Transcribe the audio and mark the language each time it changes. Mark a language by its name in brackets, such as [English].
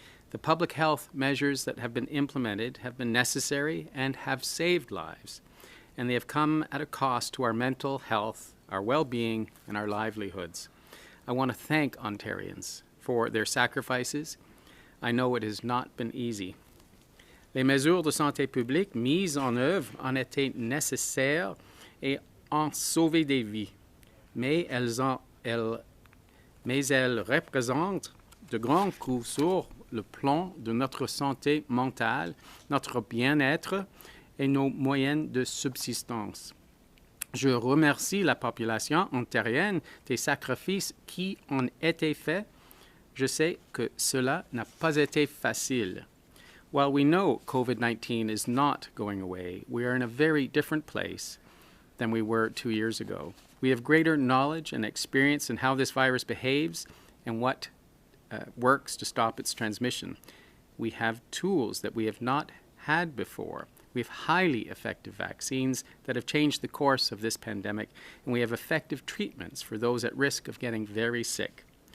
[English] The public health measures that have been implemented have been necessary and have saved lives, and they have come at a cost to our mental health, our well-being, and our livelihoods. I want to thank Ontarians for their sacrifices. I know it has not been easy. [French] Les mesures de santé publique mises en œuvre ont été nécessaires et ont sauvé des vies, mais elles représentent de grands coûts sur le plan de notre santé mentale, notre bien-être et nos moyens de subsistance. Je remercie la population ontarienne des sacrifices qui ont été faits. Je sais que cela n'a pas été facile. [English] While we know COVID-19 is not going away, we are in a very different place than we were 2 years ago. We have greater knowledge and experience in how this virus behaves and what works to stop its transmission. We have tools that we have not had before. We have highly effective vaccines that have changed the course of this pandemic, and we have effective treatments for those at risk of getting very sick.